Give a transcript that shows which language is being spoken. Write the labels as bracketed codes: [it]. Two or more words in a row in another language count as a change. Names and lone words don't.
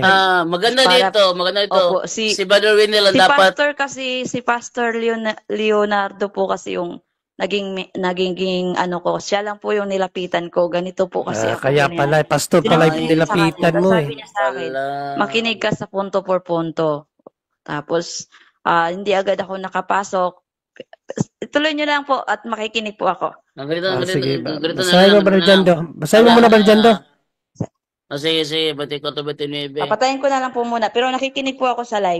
[tl] Maganda dito. Opo, si Brother Wendell ang dapat si Pastor Leonardo po kasi yung naging ano ko, siya lang po yung nilapitan ko. Ganito po kasi ako. Kaya pala, pastor pala yung nilapitan mo eh. Sabi niya sa akin, makinig ka sa punto por punto. Tapos, hindi agad ako nakapasok. Ituloy niyo lang po at makikinig po ako. Sige. Basahin mo, Brother Jando. Basahin mo muna, Brother Jando. Sige, 24-29. Papatayin ko na lang po muna. Pero nakikinig po ako sa live.